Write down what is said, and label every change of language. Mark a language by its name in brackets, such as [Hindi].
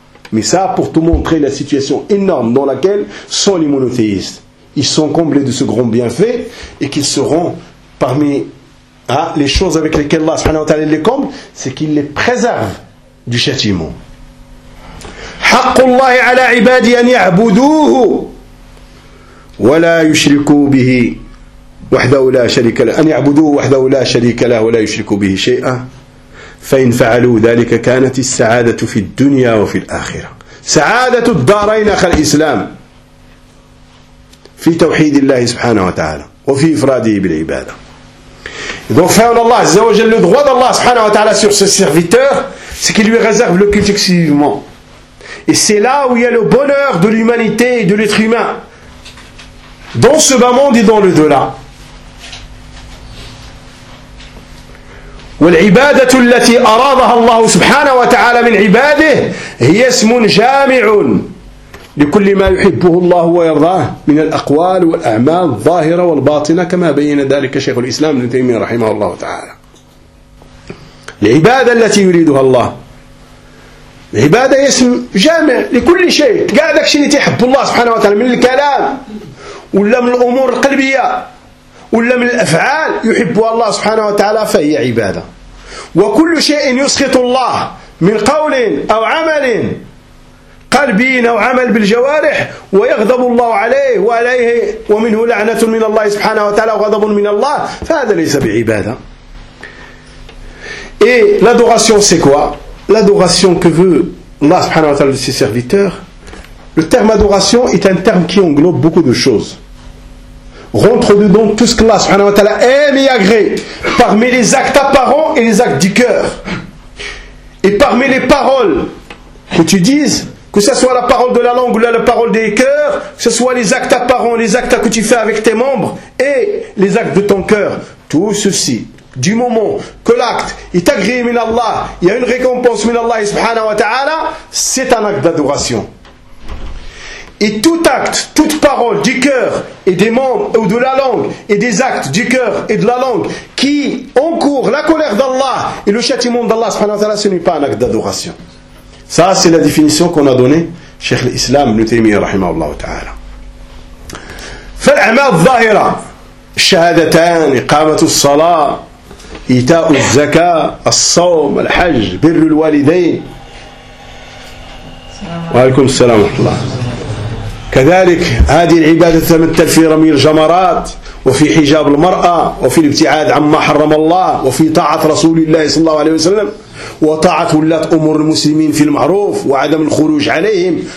[French] Mais ça, pour tout montrer la situation énorme dans laquelle sont les monothéistes. Ils sont comblés de ce grand bienfait et qu'ils seront parmi les choses avec lesquelles Allah subhanahu wa ta'ala les comble, c'est qu'il les préserve du châtiment. [Arabic] حق الله على عبادي أن يعبدوه ولا يشركوا به وحده لا شريك له, أن يعبدوه وحده لا شريك له ولا يشركوا به شيئا, فإن فعلوا ذلك كانت السعادة في الدنيا وفي الآخرة, سعادة الدارين أخ الإسلام في توحيد الله سبحانه وتعالى وفي إفراده بالعبادة. [French] Donc, faire Allah, عز وجل, le droit d'Allah subhanahu wa ta'ala sur ce serviteur, c'est qu'il lui réserve le culte exclusivement. Et c'est là où il y a le bonheur de l'humanité et de l'être humain. Dans ce bas monde et dans le delà. [Arabic] والعبادة التي أرادها الله سبحانه وتعالى من عباده هي اسم جامع لكل ما يحبه الله ويرضاه من الأقوال والأعمال الظاهرة والباطنة كما بين ذلك شيخ الإسلام ابن تيمية رحمه الله تعالى. العبادة التي يريدها الله. العبادة هي اسم جامع لكل شيء. قاعدك شيء تحب الله سبحانه وتعالى من الكلام ولا من الأمور القلبية ولا من الأفعال يحبها الله سبحانه وتعالى فهي عبادة. وكل شيء يسخط الله من قول أو عمل قلبي أو عمل بالجوارح ويغضب الله عليه وعليه ومنه لعنة من الله سبحانه وتعالى وغضب من الله فهذا ليس بعبادة. [French] Et l'adoration c'est quoi? L'adoration que veut Allah subhanahu wa ta'ala de ses serviteurs. Le terme adoration est un terme qui englobe beaucoup de choses. Rentre dedans tout ce que Allah subhanahu wa ta'ala aime et agrée parmi les actes apparents et les actes du cœur. Et parmi les paroles que tu dises, que ce soit la parole de la langue ou la parole des cœurs, que ce soit les actes apparents, les actes que tu fais avec tes membres et les actes de ton cœur, tout ceci, du moment que l'acte est agréé min Allah, il y a une récompense min Allah subhanahu wa ta'ala, c'est un acte d'adoration. Et tout acte, toute parole du cœur et des membres ou de la langue et des actes du cœur et de la langue qui encourent la colère d'Allah et le châtiment d'Allah subhanahu wa ta'ala, ce n'est pas un acte d'adoration. Ça, c'est la définition qu'on a donnée, Cheikh l'Islam, Ibn Taymiyyah, rahimahullah ta'ala. [Arabic] فالأعمال الظاهرة شهادتان إقامة الصلاة إيتاء الزكاة الصوم الحج بر الوالدين وعليكم السلام ورحمة الله. كذلك هذه العبادة تتمثل في رمي الجمرات وفي حجاب المرأة وفي الابتعاد عما حرم الله وفي طاعة رسول الله صلى الله عليه وسلم وطاعة ولاة أمور المسلمين في المعروف وعدم الخروج عليهم.